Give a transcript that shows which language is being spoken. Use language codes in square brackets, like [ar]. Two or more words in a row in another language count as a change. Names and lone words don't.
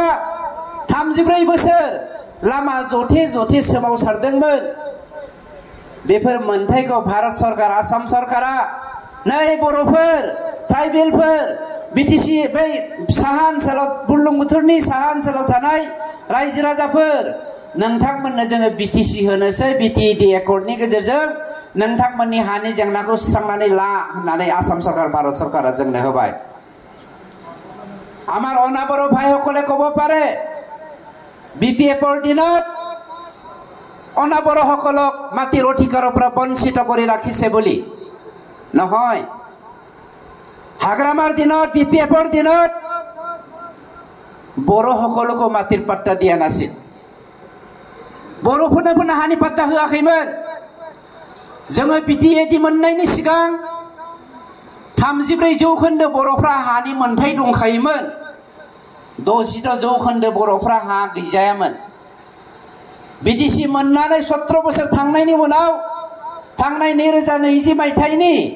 [brx] 34 बोसोर लामा जथे सोमावसारदोंमोन बेफोर मोनथायखौ भारत सरकार आसाम सरकारा नै बर'फोर ट्राइबेलफोर बिटिसि बै साहा ओनसोलाव बुरलुंबुथुरनि साहा ओनसोलाव थानाय रायजो राजाफोर नोंथांमोननो जोङो बिटिसि होनोसै बिटिएडि एकर्डनि गेजेरजों नोंथांमोननि हानि जेंनाखौ सुस्रांनानै ला होननानै आसाम सरकार भारत सरकारा जोंनो होबाय [as] আমাৰ অনাবর ভাইসকলে ক'ব পাৰে বিপিএফৰ দিনত অনাবৰসকলক মাটিৰ অধিকাৰৰ পৰা বঞ্চিত কৰি ৰাখিছে বুলি নহয় হাগ্ৰামাৰ দিনত বিপিএফৰ দিনত বড়োসকলকো মাটিৰ পাট্টা দিয়া নাছিল [brx] बर'फोरनो हानि पाट्टा होआखैमोन जोङो बिटिएडि मोननायनि सिगां 34% बर'फ्रा हानि मोनथाय दंखायोमोन 66% बर'फ्रा हा गैजायामोन बिटिसि मोननानै 17 बोसोर थांनायनि उनाव थांनाय 2020 मायथाइनि